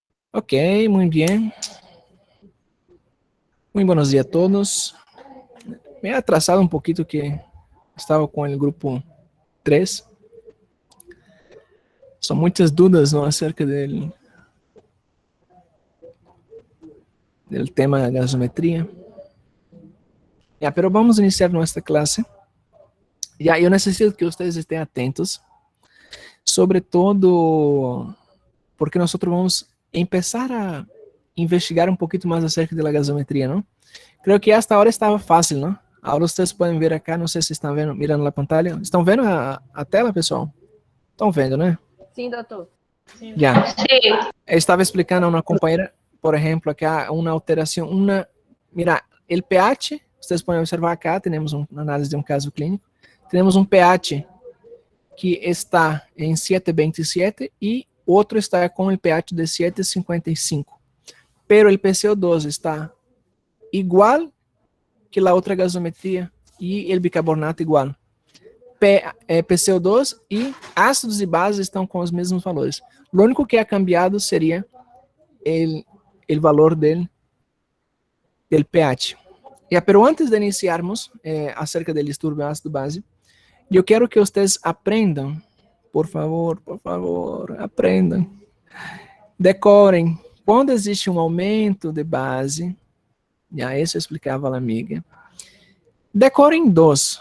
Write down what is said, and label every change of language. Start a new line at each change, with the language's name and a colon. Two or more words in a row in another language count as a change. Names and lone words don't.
Portuguese: Ok, muito bem.
Spanish: Muito buenos dias a todos. Me he atrasado un poquito que estaba con el grupo 3. Son muchas dudas, ¿no?, acerca del tema de gasometría. Ya, pero vamos a iniciar nuestra clase. Ya, yo necesito que ustedes estén atentos, sobre todo porque nosotros vamos a empezar a investigar un poquito más acerca de la gasometría, ¿no? Creo que hasta ahora
Portuguese: estava fácil, não? Agora vocês podem ver acá, não sei se estão vendo,
Spanish: mirando a pantalla.
Portuguese: Estão vendo a tela, pessoal? Estão vendo, né? Sim, doutor. Já.
Spanish: Sí,
Portuguese: Eu estava explicando a uma companheira, por exemplo, que há uma alteração, mira, o pH, vocês podem observar acá, temos uma análise de um caso clínico, temos um pH que está em 7,27 e outro está com o pH de 7,55. Pero o PCO2 está igual que a outra gasometria e o bicarbonato igual. PCO2 e ácidos e bases estão com os mesmos valores. O único que
Spanish: ha cambiado
Portuguese: seria o valor
Spanish: del pH.
Portuguese: Pero antes de iniciarmos acerca do distúrbio ácido-base, eu quero que vocês aprendam, por favor, aprendam. Decorem. Quando existe um aumento de base, já isso eu explicava a amiga. Decorem dois.